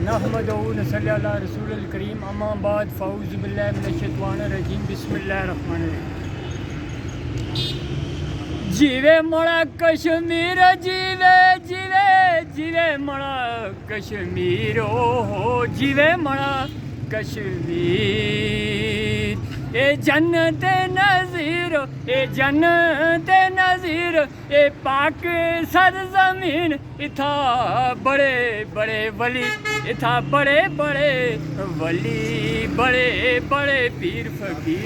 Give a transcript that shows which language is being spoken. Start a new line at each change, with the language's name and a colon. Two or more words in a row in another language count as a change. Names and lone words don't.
Arabic: نحمده ونصلي على الرسول الكريم أما بعد فأعوذ بالله من الشيطان الرجيم بسم الله الرحمن الرحيم.
Punjabi: جیوے موڑا کشمیر جیوے جیوے جیوے موڑا کشمیر ہو جیوے موڑا کشمیر. اے جنت نظیر اے جنت نظیر اے پاک سرزمین اتھا بڑے بڑے ولی اتھا بڑے بڑے ولی بڑے بڑے پیر فقیر.